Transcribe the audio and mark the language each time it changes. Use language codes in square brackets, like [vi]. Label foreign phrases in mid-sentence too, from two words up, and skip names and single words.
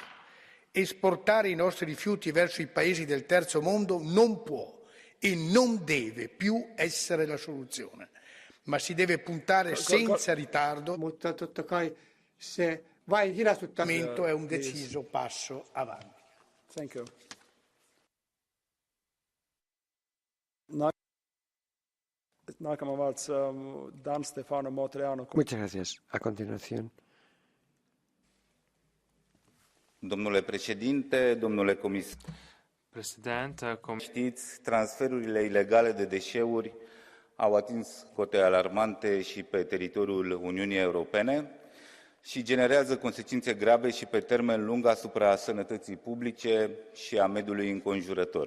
[it] Esportare i nostri rifiuti verso i paesi del terzo mondo non può e non deve più essere la soluzione, ma si deve puntare senza ritardo. È un deciso passo avanti. [en] Thank you. [es] Dan Stefano Motriano. Muchas gracias. A continuación. [ro] Domnule președinte, domnule comisar, știți, transferurile ilegale de deșeuri au atins cote alarmante și pe teritoriul Uniunii Europene și generează consecințe grave și pe termen lung asupra sănătății publice și a mediului înconjurător.